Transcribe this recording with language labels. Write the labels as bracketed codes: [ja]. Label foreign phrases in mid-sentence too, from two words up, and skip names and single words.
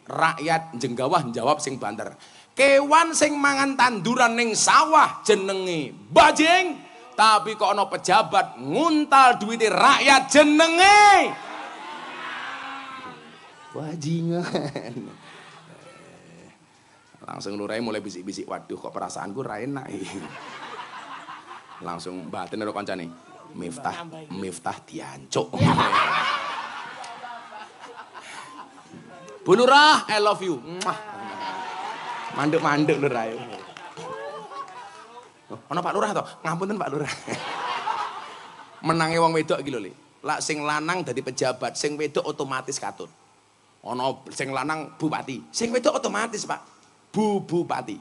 [jv] Rakyat jenggawah jawab sing banter. Kewan sing mangan tanduran ning sawah jenenge bajing, tapi kok ana pejabat nguntal duwite rakyat jenenge bajingan. Langsung lurahe mulai bisik-bisik, waduh kok perasaanku ra enak iki. Langsung batin karo kancane, Miftah diancuk. Bu Lurah, [en] I love you. [jv] Mandek-mandek Lurah. Ana Pak Lurah to? Ngapunten Pak Lurah. Menange wong wedok iki lho, Le. Lak sing lanang dadi pejabat, sing wedok otomatis katut. Ana sing lanang bupati, sing wedok otomatis Pak bupati.